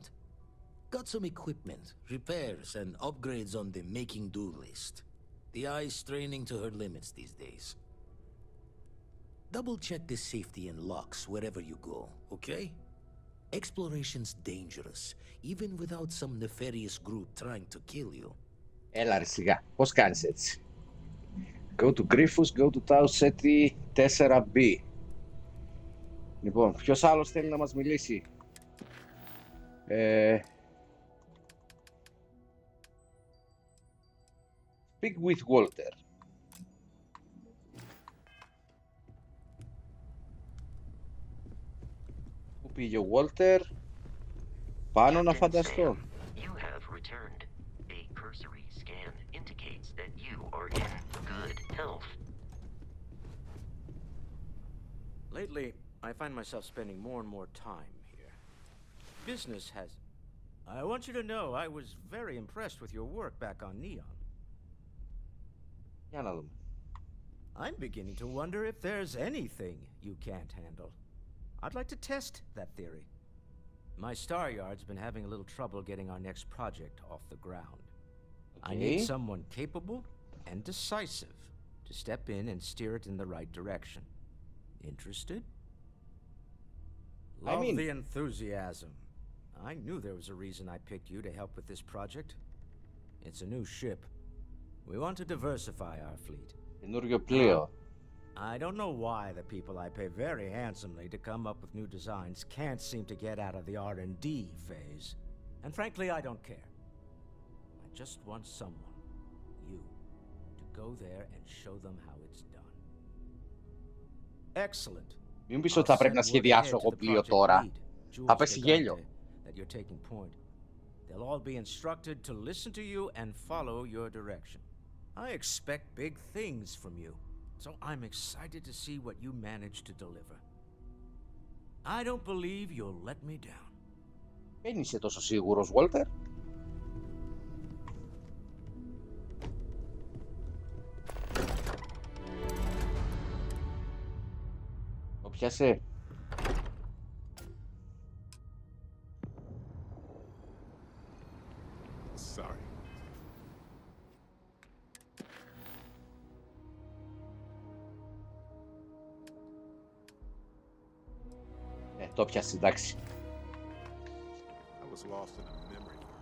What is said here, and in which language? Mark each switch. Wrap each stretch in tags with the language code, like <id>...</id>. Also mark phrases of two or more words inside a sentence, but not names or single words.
<en>Got some equipment, repairs, and upgrades on the making do list. The eye's straining to her limits these days. Double check the safety and locks wherever you go, okay? Exploration's dangerous, even without some nefarious group trying to kill you.</en> <el>Έλα ρε σιγά, πώς κάνεις έτσι?</el> <en>Go to Griffus, go to Tau Ceti 4B.</en> <el>Λοιπόν, ποιος άλλος θέλει να μας μιλήσει?</el> <en>Speak with Walter.</en> <el>Πού πήγε ο Walter? Πάνω να φανταστώ.</el> <en>You have returned. A cursory scan indicates that you are in good health. Lately, I find myself spending more and more time here. Business has... I want you to know I was very impressed with your work back on Neon.</en> <el>Για να δούμε.</el> <en>I'm beginning to wonder if there's anything you can't handle. I'd like to test that theory. My Star Yard's been having a little trouble getting our next project off the ground. I need someone capable and decisive to step in and steer it in the right direction. Interested? Love the enthusiasm. I knew there was a reason I picked you to help with this project. It's a new ship. We want to diversify our fleet.</en> <el>Καινούριο πλοίο.</el> <en>I don't know why the people I pay very handsomely to come up with new designs can't seem to get out of the R&D phase. And frankly, I don't care. I just want someone, you, to go there and show them how it's done. Excellent.</en> <el>Μην πεις ότι θα πρέπει να σχεδιάσω εγώ πλοίο τώρα. Θα πέσει γέλιο.</el> <en>They'll all be instructed to listen to you and follow your direction. I expect big things from you, so I'm excited to see what you manage to deliver. I don't believe you'll let me down.</en> <el>Δεν είσαι τόσο σίγουρος, Walter? Το πιάσε.</el> <en>Sorry.</en> <el>Το πιάσε, εντάξει.</el> <en>I was lost in a memory.</en>